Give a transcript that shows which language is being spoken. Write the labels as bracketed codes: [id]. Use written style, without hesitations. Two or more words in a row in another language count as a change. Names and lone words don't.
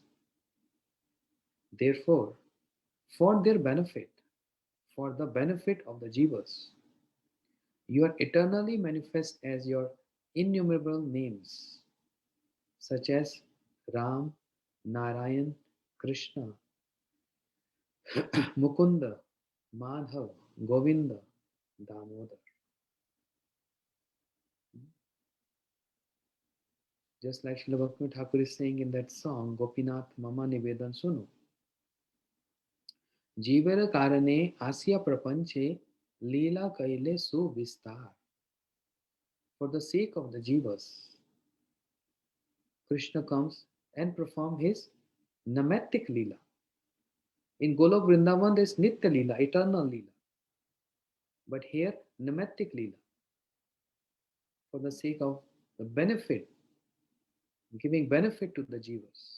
[en] Therefore, for their benefit, for the benefit of the Jivas, you are eternally manifest as your innumerable names, such as Ram, Narayan, Krishna, Mukunda, Madhav, Govinda, Damodar. Just like Srila Bhakti Thakur is saying in that song, Gopinath Mama Nivedan Sunu. [bn] जीवर कारणे आसिया प्रपंचे लीला कैले सुविस्तार. [en] For the sake of the jivas, Krishna comes and perform his namatic lila. In Golok Vrindavan, there is Nitya lila, eternal lila. But here, namatic lila. For the sake of the benefit, giving benefit to the jivas.